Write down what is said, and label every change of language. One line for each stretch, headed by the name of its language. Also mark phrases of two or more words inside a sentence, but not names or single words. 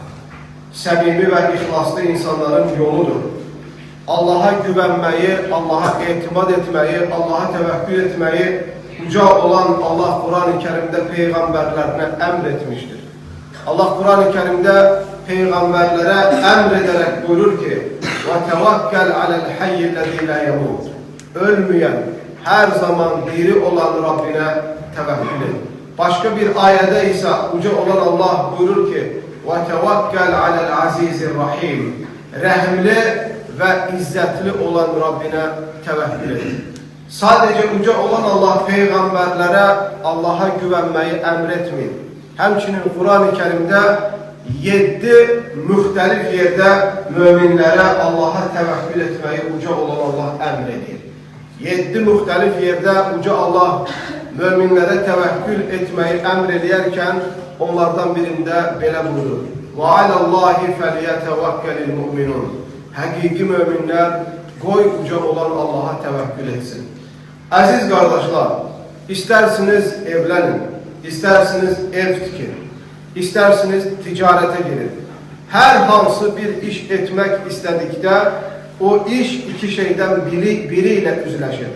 Azerbaijani: Səmimi və ixlaslı insanların yoludur. Allaha güvənməyi, Allaha etimad etməyi, Allaha təvəkkül etməyi uca olan Allah Quran-ı Kərimdə peyğəmbərlərinə əmr etmişdir. Allah Quran-ı Kərimdə peyğəmbərlərə əmr edərək buyurur ki:
Arabic: وَتَوَكَّلْ عَلَى الْحَيِّ الَّذِي لَا يَمُوتُ
Azerbaijani: Ölməyən, hər zaman diri olan Rabbinə təvəkkül et. Başqa bir ayədə isə uca olan Allah buyurur ki:
Arabic: وَتَوَكَّلْ عَلَى الْعَزِيزِ الرَّحِيمِ
Azerbaijani: Rəhimli və izzətli olan Rabbinə təvəkkül et. Sadəcə uca olan Allah peyğəmbərlərə Allaha güvənməyi əmr etmir. Həmçinin Quran-ı Kərimdə 7 müxtəlif yerdə möminlərə Allaha təvəkkül etməyi uca olan Allah əmr edir. 7 müxtəlif yerdə uca Allah möminlərə təvəkkül etməyi əmr edərkən onlardan birində belə buyurur:
Arabic: وَعَلَى اللّٰهِ فَلْيَتَوَكَّلِ الْمُؤْمِنُونَ
Azerbaijani: Həqiqi möminlər qoy uca olan Allaha təvəkkül etsin. Əziz qardaşlar, istərsiniz evlənin, istərsiniz ev tikin, istərsiniz ticarətə girin. Hər hansı bir iş etmək istədikdə o iş iki şeydən biri ilə üzləşir.